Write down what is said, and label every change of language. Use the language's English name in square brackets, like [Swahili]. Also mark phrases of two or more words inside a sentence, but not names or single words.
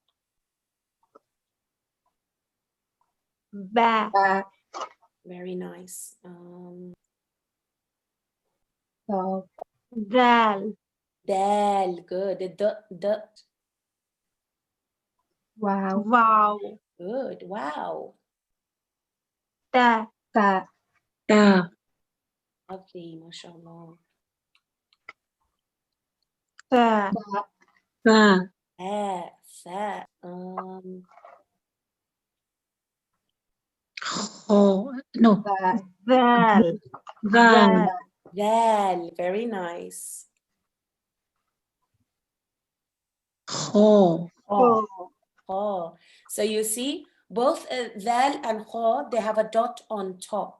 [Arabic] Ba. Ba. [English] Very nice. [Arabic] Dal. Dal. [English] Dal. Good. The. Wow. Wow. Good. Wow. [Arabic] Ta. Ta. Ta. [English] Lovely. MashaAllah. [Arabic] Fa. Ta. Fa. Fa. Kha. Ho. [English] No. [Arabic] Val. Val. Val. [English] Dal. Very nice. [Arabic] Ho. Ho. [English] Oh, so you see, both dal and kha, they have a dot on top.